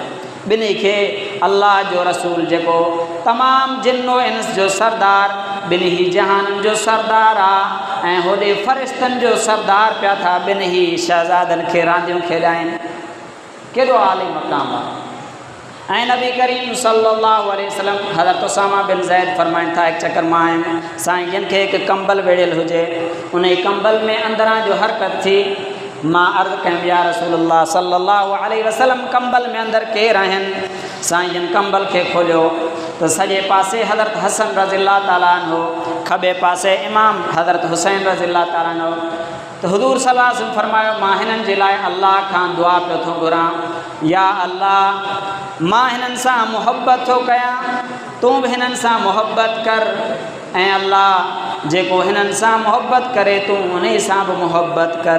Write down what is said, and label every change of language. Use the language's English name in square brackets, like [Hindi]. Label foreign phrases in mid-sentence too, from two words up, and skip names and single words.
[Sindhi] ॿिन्ही खे अल्लाह जो रसूल जेको तमामु जिन्नो इंस जो सरदार, ॿिन्ही जहाननि जो सरदार आहे ऐं होॾे फ़रिश्तनि जो सरदार पिया था ॿिन्ही शहज़ादनि खे रांदियूं खेॾाइनि। केॾो आली मक़ाम आहे। ऐं नबी करीम [Arabic] صلى الله عليه وسلم [Sindhi] हज़रत उसामा बिन ज़ैद फरमाइनि था हिकु चकर मां आयुमि साईं जिन खे हिकु कंबल वेड़ियल हुजे उन कंबल में अंदरां जो हरकत थी मां अर्ज़ु कयमि [Arabic] يا رسول الله صلى الله عليه وسلم [Sindhi] कंबल में अंदरि केरु आहिनि। साईं जिन कंबल खे खोलियो त सॼे पासे हज़रत हसन [Arabic] رضي الله تعالى عنه, [Sindhi] खॿे पासे इमाम हज़रत हुसैन [Arabic] رضي الله تعالى عنه. [Sindhi] त हुज़ूर [Arabic] صلى الله عليه وسلم [Sindhi] फरमायो मां हिननि जे लाइ अल्लाह खां दुआ पियो थो घुरां, या अल्लाह मां हिननि सां मुहबत थो कयां, तूं बि हिननि सां मुहबत कर, ऐं अल्लाह जेको हिननि सां मुहबत करे तूं उन सां बि मुहबत कर।